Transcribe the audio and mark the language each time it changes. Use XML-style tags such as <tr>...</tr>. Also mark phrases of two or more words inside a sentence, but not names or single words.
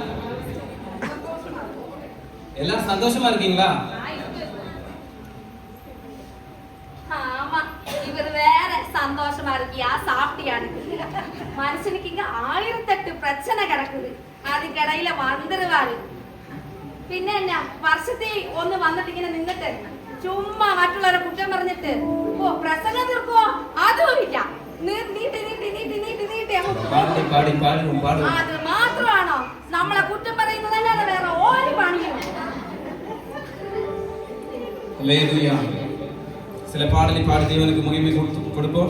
<ta>எல்லாரும் சந்தோஷமா இருக்கீங்களா? ஆமா, இவர் வேற சந்தோஷமா இருக்கியா சாப்பிட்டியான்னு. மனுஷனுக்கு இங்க 1008 பிரச்சனை கிடக்குது, அதுக்கிடையில வந்துருவாரு.</ta> <ml>പിന്നെ എന്നാ വർഷത്തിൽ ഒന്ന് വന്നിട്ട് ഇങ്ങനെ നിന്നിട്ട് ചുമ്മാ മറ്റുള്ളവരെ കുറ്റം പറഞ്ഞിട്ട് ഓ പ്രസംഗം തീർക്കുവോ? അതും ഇല്ല. നീട്ടി നീട്ടി നീട്ടി നീട്ടി നീട്ടി അത് മാത്രമാണോ നമ്മളെ കുറ്റം പറയുന്നതല്ലാതെ വേറെ ഒരു പണിയും?</ml> <ta>சில பாடலை பாடி தேவனுக்கு மகிமை கொடுப்போம்.</ta>